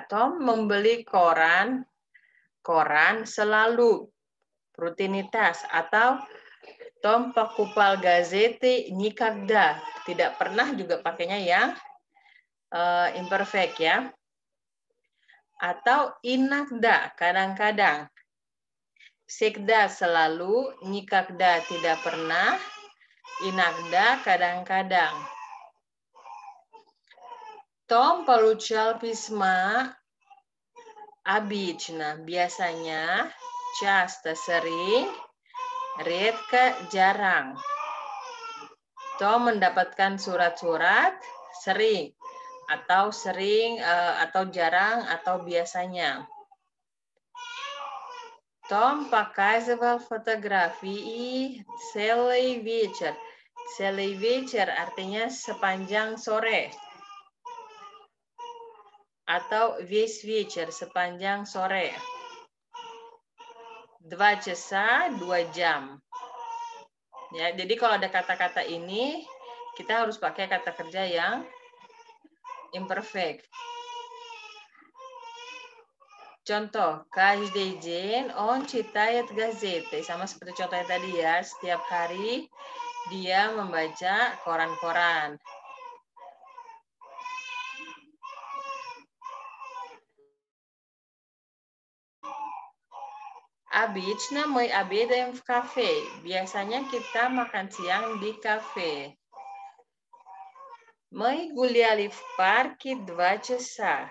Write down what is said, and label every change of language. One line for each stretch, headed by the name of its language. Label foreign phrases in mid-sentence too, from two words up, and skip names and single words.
Indonesian: Tom membeli koran selalu, rutinitas.
Russian: Atau Tom покупал газеты никогда.
Indonesian: Tidak pernah juga pakainya yang imperfect ya. Atau иногда, kadang-kadang. Всегда selalu, никогда tidak pernah, иногда kadang-kadang.
Russian: Tom получал письма обычно,
Indonesian: biasanya, часто, sering, редко, jarang. Tom mendapatkan surat-surat sering, atau jarang, atau biasanya.
Russian: Tom показывал фотографии целый вечер. Целый вечер
Indonesian: artinya sepanjang sore.
Russian: Atau весь вечер,
Indonesian: sepanjang sore.
Russian: 2 часа, 2 jam.
Indonesian: Ya, jadi kalau ada kata-kata ini, kita harus pakai kata kerja yang imperfect. Contoh,
Russian: каждый день он читает газеты.
Indonesian: Sama seperti contohnya tadi ya, setiap hari dia membaca koran-koran.
Russian: Обычно мы обедаем в кафе.
Indonesian: Biasanya kita makan siang di kafe.
Russian: Мы гуляли в парке 2 часа.